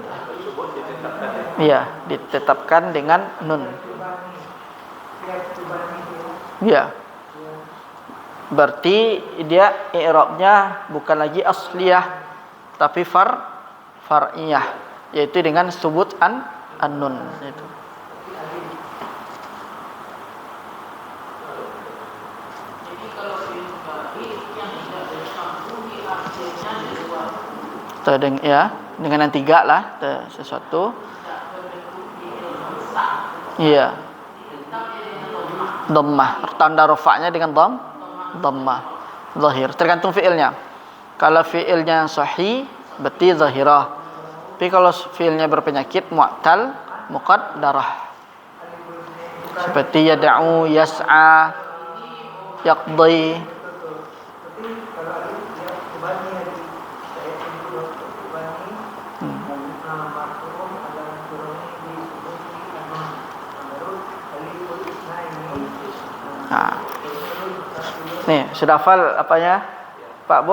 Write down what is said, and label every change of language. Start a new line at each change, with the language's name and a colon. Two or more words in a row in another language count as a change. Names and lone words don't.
Indonesian: Iya, ditetapkan dengan nun. Iya. Berarti dia i'rabnya bukan lagi asliyah tapi far'iyah, yaitu dengan
Arabic: ثبوت النون
Indonesian: itu. Dengan yang tiga lah sesuatu. Iya. Dhammah, tanda rafa'nya dengan dhammah. Zahir, tergantung fiilnya. Kalau fiilnya sahih berarti zahirah. Tapi kalau fiilnya berpenyakit
Arabic: معتل مقدرة.
Indonesian: Seperti
Arabic: يدعو، يسعى، يقضي.
Indonesian: Nih, sudah hafal apanya? Pak Bu?